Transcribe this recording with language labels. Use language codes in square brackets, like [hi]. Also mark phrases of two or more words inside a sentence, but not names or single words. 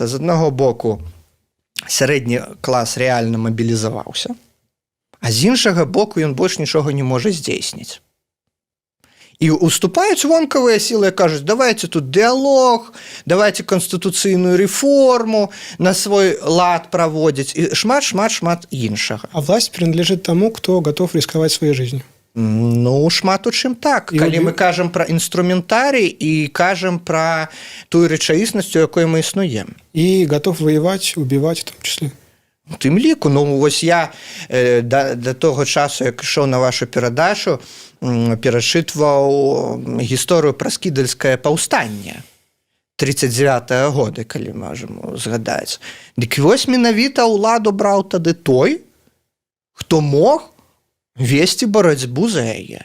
[be] З аднаго боку, сярэдні клас рэальна мабілізаваўся, а з іншага боку ён больш нічога не можа здзейсніць. І уступаюць вонкавыя сілы і кажуць: давайте тут дыялог, давайте канстытуцыйную рэформу на свой лад праводзіць і шмат іншага. [ru] А власть принадлежит тому, кто готов рисковать своей жизнью. [be] Ну, шмат у чым так. Калі мы кажам пра інструментарый і кажам пра тую рэчаіснасць, у якой мы існуем. [ru] И готов воевать, убивать в том числе. [be] У тым ліку, ну вось я да того часу, як ішоў на вашу перадачу, перачытваў гісторыю пра скідальскае паўстанне 39-го года, калі можам згадаць. Дык вось менавіта ўладу браў тады той, хто мог весці барацьбу за яе.